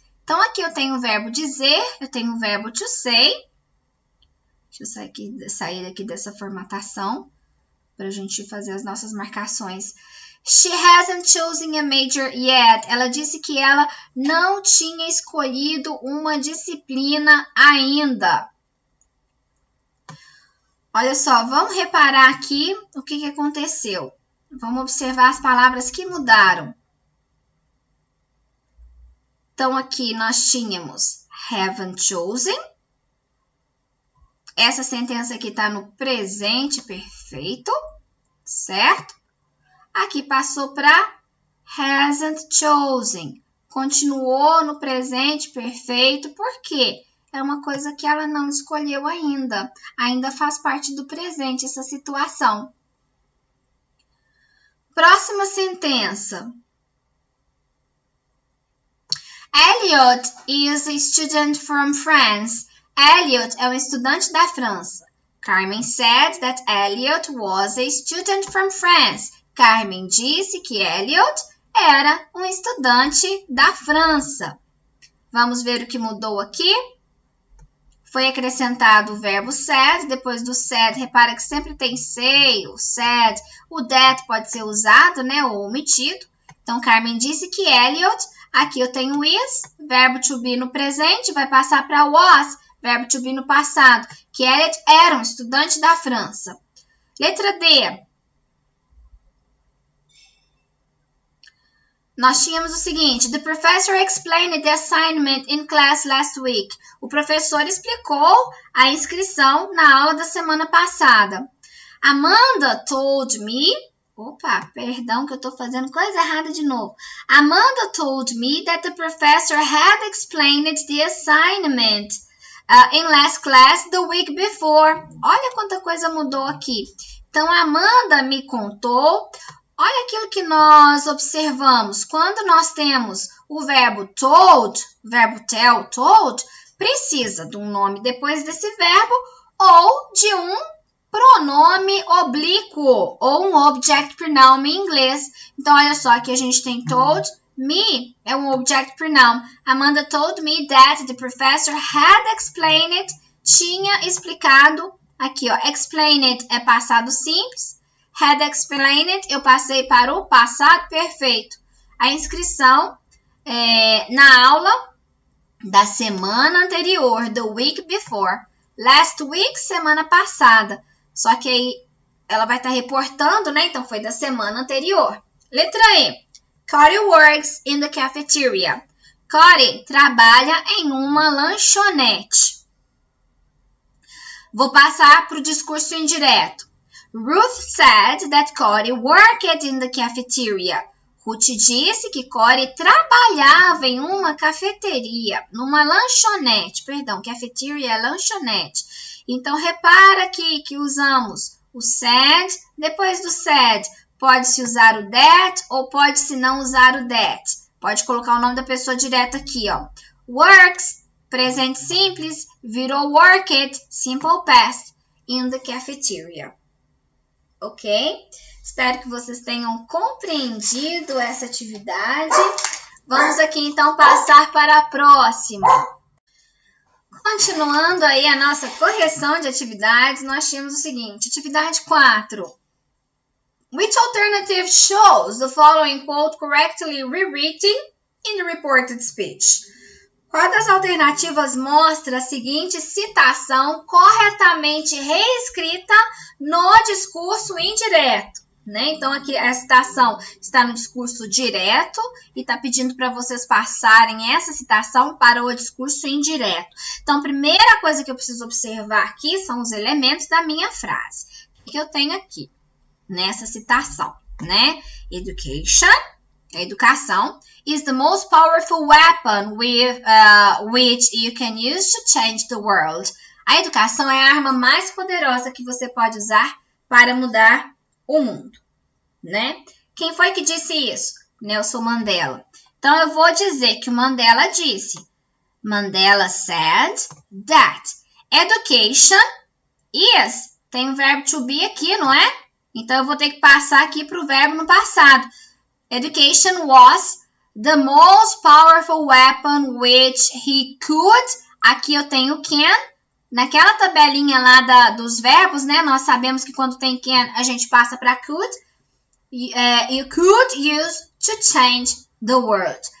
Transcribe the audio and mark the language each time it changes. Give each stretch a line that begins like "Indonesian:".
Portuguese: Então, aqui eu tenho o verbo dizer, eu tenho o verbo
English: to say.
Portuguese: Deixa eu sair aqui dessa formatação para a gente fazer as nossas marcações.
English: She hasn't chosen a major yet.
Portuguese: Ela disse que ela não tinha escolhido uma disciplina ainda. Olha só, vamos reparar aqui o que aconteceu. Vamos observar as palavras que mudaram. Então, aqui nós tínhamos
English: haven't chosen.
Portuguese: Essa sentença aqui está no presente perfeito, certo? Aqui passou para
English: hasn't chosen.
Portuguese: Continuou no presente perfeito, por quê? É uma coisa que ela não escolheu ainda. Ainda faz parte do presente essa situação. Próxima sentença.
English: Elliot is a student from France.
Portuguese: Elliot é um estudante da França.
English: Carmen said that Elliot was a student from France.
Portuguese: Carmen disse que Elliot era um estudante da França. Vamos ver o que mudou aqui. Foi acrescentado o verbo said. Depois do said, repara que sempre tem say, o said. O that pode ser usado, né, ou omitido. Então, Carmen disse que Elliot, aqui eu tenho is, verbo to be no presente, vai passar para was, verbo to be no passado, que Elliot era um estudante da França. Letra D. Nós tínhamos o seguinte,
English: the professor explained the assignment in class last week.
Portuguese: O professor explicou a inscrição na aula da semana passada.
English: Amanda told me,
Portuguese: perdão que eu estou fazendo coisa errada de novo.
English: Amanda told me that the professor had explained the assignment in last class the week before.
Portuguese: Olha quanta coisa mudou aqui. Então, a Amanda me contou. Olha aquilo que nós observamos. Quando nós temos o verbo told, verbo tell, told, precisa de um nome depois desse verbo ou de um pronome oblíquo ou um object pronoun em inglês. Então, olha só, aqui a gente tem
English: told me,
Portuguese: é um object pronoun.
English: Amanda told me that the professor had explained,
Portuguese: tinha explicado. Aqui, ó, explained é passado simples.
English: Had explained,
Portuguese: eu passei para o passado perfeito. A inscrição na aula da semana anterior,
English: the week before. Last week,
Portuguese: semana passada. Só que aí ela vai estar reportando, né? Então, foi da semana anterior. Letra E.
English: Cody works in the cafeteria.
Portuguese: Cody trabalha em uma lanchonete. Vou passar para o discurso indireto.
English: Ruth said that Corey worked in the cafeteria.
Portuguese: Ruth disse que Corey trabalhava em uma cafeteria, numa lanchonete. Perdão, cafeteria é lanchonete. Então, repara aqui que usamos o said. Depois do said, pode-se usar o that ou pode-se não usar o that. Pode colocar o nome da pessoa direto aqui, ó. Works, presente simples, virou worked,
English: simple past, in the cafeteria.
Portuguese: Ok? Espero que vocês tenham compreendido essa atividade. Vamos aqui, então, passar para a próxima. Continuando aí a nossa correção de atividades, nós tínhamos o seguinte. Atividade 4.
English: Which alternative shows the following quote correctly rewritten in the reported speech?
Portuguese: Qual das alternativas mostra a seguinte citação corretamente reescrita no discurso indireto? Né? Então, aqui a citação está no discurso direto e está pedindo para vocês passarem essa citação para o discurso indireto. Então, a primeira coisa que eu preciso observar aqui são os elementos da minha frase. O que eu tenho aqui nessa citação, né?
English: Education,
Portuguese: a educação,
English: is the most powerful weapon which you can use to change the world.
Portuguese: A educação é a arma mais poderosa que você pode usar para mudar o mundo, né? Quem foi que disse isso? Nelson Mandela. Então, eu vou dizer que o Mandela disse.
English: Mandela said that education is.
Portuguese: Tem o verbo to be aqui, não é? Então, eu vou ter que passar aqui para o verbo no passado.
English: Education was the most powerful weapon which he could.
Portuguese: Aqui eu tenho can. Naquela tabelinha lá dos verbos, né? Nós sabemos que quando tem can, a gente passa para could.
English: You could use to change the world.